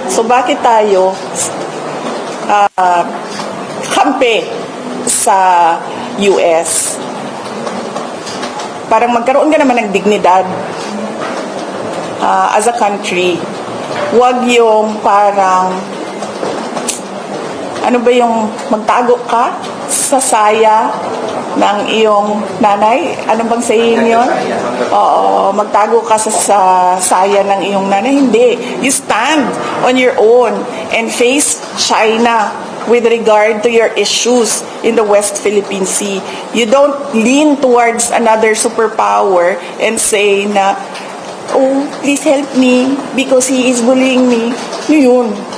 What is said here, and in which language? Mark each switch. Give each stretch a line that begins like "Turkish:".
Filipino: So bakit tayo kampe sa US? Parang magkaroon ka naman ng dignidad
English: as a country.
Filipino: Huwag yung parang ano ba yung magtago ka sa saya ng iyong nanay? Ano bang saying yun? Oo, magtago ka sa saya ng iyong nanay. Hindi.
English: You stand on your own and face China with regard to your issues in the West Philippine Sea. You don't lean towards another superpower and
Filipino: say na,
English: oh, please help me because he is bullying me. Yun.